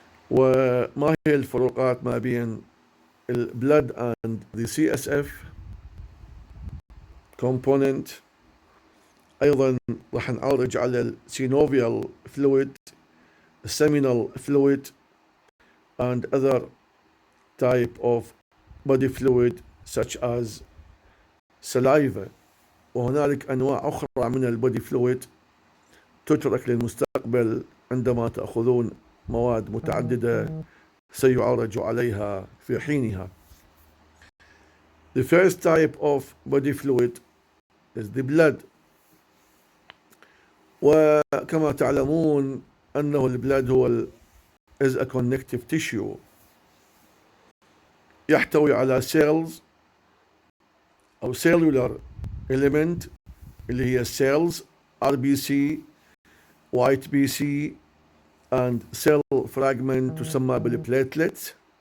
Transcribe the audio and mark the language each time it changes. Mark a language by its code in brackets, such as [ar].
[ar] وما هي الفروقات ما بين [en] blood and the CSF component. [ar] أيضا راح نعرج على [en] synovial fluid, seminal fluid and other type of body fluid such as saliva. [ar] وهنالك أنواع أخرى من البودي فلويد تترك للمستقبل عندما تأخذون مواد متعددة سيعرج عليها في حينها. [en] The first type of body fluid is the blood. [ar] وكما تعلمون أنه البلاد هو [en] is a connective tissue، [ar] يحتوي على [en] cells [ar] أو [en] cellular element [ar] اللي هي [en] cells RBC white BC and cell fragment [ar] تسمى [en] بالplatelets.